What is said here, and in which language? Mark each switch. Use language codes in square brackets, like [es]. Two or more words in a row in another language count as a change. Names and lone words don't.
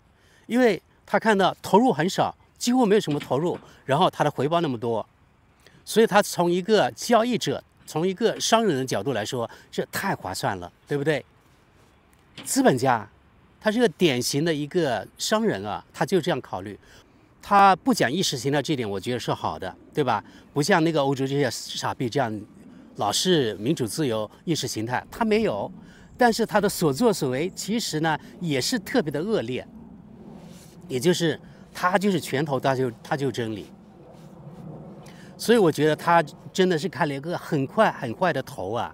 [zh] 因為他看到投入很少，幾乎沒有什麼投入，然後他的回報那麼多，所以他從一個交易者，從一個商人的角度來說，這太划算了，對不對？資本家，他是個典型的一個商人啊，他就這樣考慮，他不講意識形態，這點我覺得是好的，對吧？不像那個歐洲這些傻逼這樣，老是民主自由意識形態，他沒有，但是他的所作所為其實呢也是特別的惡劣。也就是他就是拳頭，他就真理，所以我覺得他真的是開了一個很壞的頭啊。